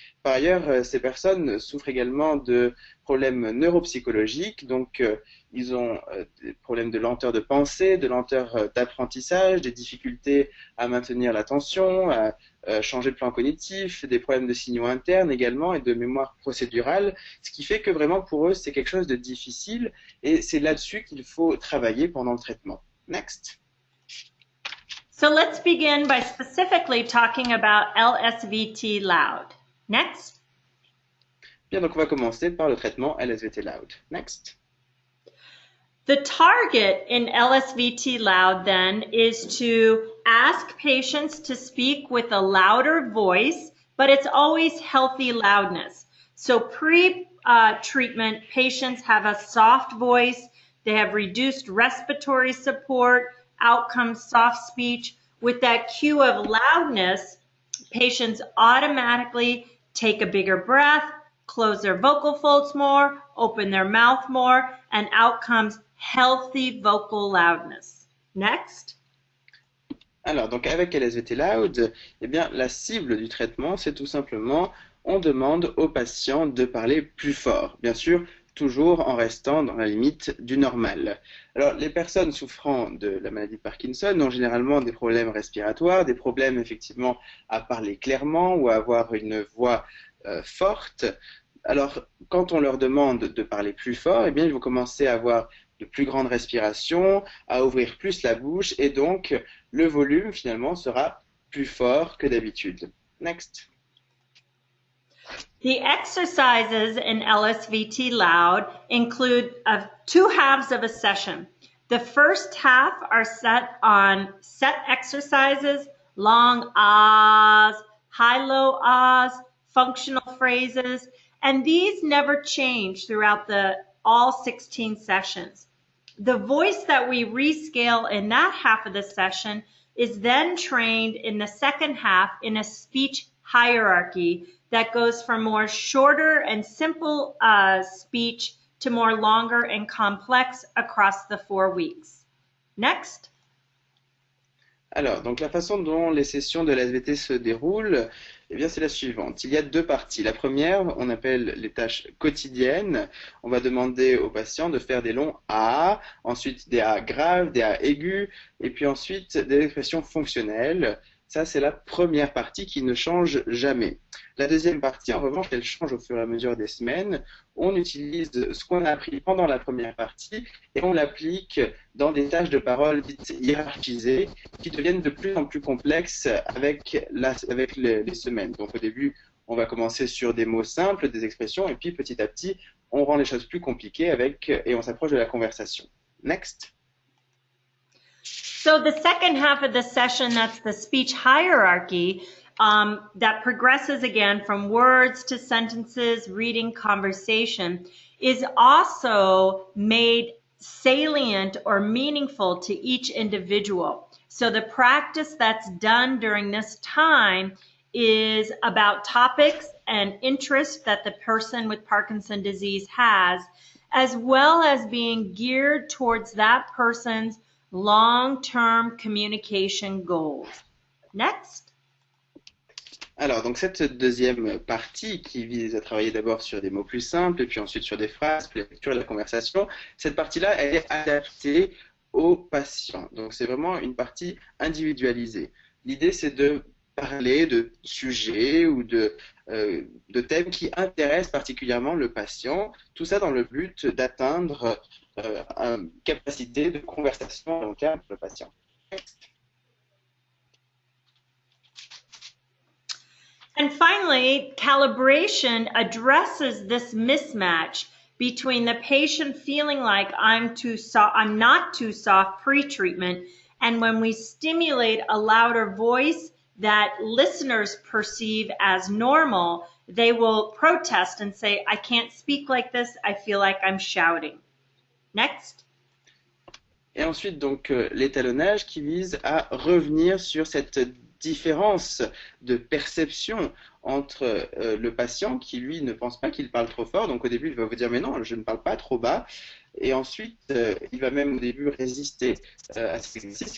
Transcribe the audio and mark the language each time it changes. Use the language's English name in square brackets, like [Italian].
[French] Par ailleurs, ces personnes souffrent également de problèmes neuropsychologiques, donc ils ont des problèmes de lenteur de pensée, de lenteur d'apprentissage, des difficultés à maintenir l'attention, à changer de plan cognitif, des problèmes de signaux internes également et de mémoire procédurale, ce qui fait que vraiment pour eux c'est quelque chose de difficile et c'est là-dessus qu'il faut travailler pendant le traitement. [English] Next. So let's begin by specifically talking about LSVT loud. Next. [French] Bien, donc on va commencer par le traitement LSVT loud. [English] Next. The target in LSVT loud then is to ask patients to speak with a louder voice, but it's always healthy loudness. So pre-treatment, patients have a soft voice, they have reduced respiratory support, outcomes soft speech. With that cue of loudness, patients automatically take a bigger breath, close their vocal folds more, open their mouth more, and out comes healthy vocal loudness. Next. [French] Alors, donc avec LSVT Loud, eh bien, la cible du traitement, c'est tout simplement, on demande aux patients de parler plus fort. Bien sûr, toujours en restant dans la limite du normal. Alors, les personnes souffrant de la maladie de Parkinson ont généralement des problèmes respiratoires, des problèmes effectivement à parler clairement ou à avoir une voix forte. Alors, quand on leur demande de parler plus fort, eh bien, ils vont commencer à avoir de plus grandes respirations, à ouvrir plus la bouche et donc le volume finalement sera plus fort que d'habitude. [English] Next. The exercises in LSVT Loud include two halves of a session. The first half are set on set exercises, long ahs, high-low ahs, functional phrases, and these never change throughout all 16 sessions. The voice that we rescale in that half of the session is then trained in the second half in a speech hierarchy that goes from more shorter and simple speech to more longer and complex across the 4 weeks. Next. [French] Alors, donc la façon dont les sessions de l'SVT se déroulent, eh bien, c'est la suivante. Il y a deux parties. La première, on appelle les tâches quotidiennes. On va demander aux patients de faire des longs A, ensuite des A graves, des A aigus, et puis ensuite des expressions fonctionnelles. Ça, c'est la première partie qui ne change jamais. La deuxième partie, en revanche, elle change au fur et à mesure des semaines. On utilise ce qu'on a appris pendant la première partie et on l'applique dans des tâches de parole dites hiérarchisées qui deviennent de plus en plus complexes avec les semaines. Donc au début, on va commencer sur des mots simples, des expressions, et puis petit à petit, on rend les choses plus compliquées et on s'approche de la conversation. [English] Next. So the second half of the session, that's the speech hierarchy, that progresses again from words to sentences, reading, conversation, is also made salient or meaningful to each individual. So the practice that's done during this time is about topics and interests that the person with Parkinson's disease has, as well as being geared towards that person's long-term communication goals. Next. [French] Alors, donc cette deuxième partie qui vise à travailler d'abord sur des mots plus simples et puis ensuite sur des phrases, puis la lecture et la conversation, cette partie-là, elle est adaptée au patient. Donc c'est vraiment une partie individualisée. L'idée c'est de parler de sujets ou de thèmes qui intéressent particulièrement le patient, tout ça dans le but d'atteindre une capacité de conversation à long terme pour le patient. [English] And finally, calibration addresses this mismatch between the patient feeling like I'm not too soft pre-treatment, and when we stimulate a louder voice that listeners perceive as normal, they will protest and say, I can't speak like this, I feel like I'm shouting. Next. [French] Et ensuite, donc, l'étalonnage qui vise à revenir sur cette différence de perception entre le patient qui, lui, ne pense pas qu'il parle trop fort. Donc, au début, il va vous dire, mais non, je ne parle pas trop bas. Et ensuite, il va même au début résister à cet exercice.